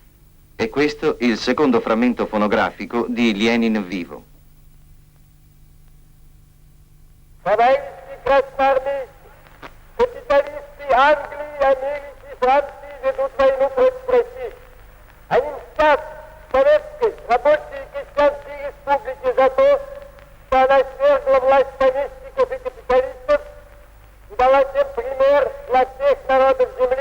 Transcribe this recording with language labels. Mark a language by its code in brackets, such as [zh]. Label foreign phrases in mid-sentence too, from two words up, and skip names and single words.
[it] E questo il secondo frammento fonografico di Lenin vivo. [ru] Товарищи красноармейцы, капиталисты Англии, Америки, Франции ведут войну против России. Они мстят Советской Рабочей и Крестьянской Республике за то, что она свергла власть помещиков и капиталистов и дала тем пример для всех народов земли.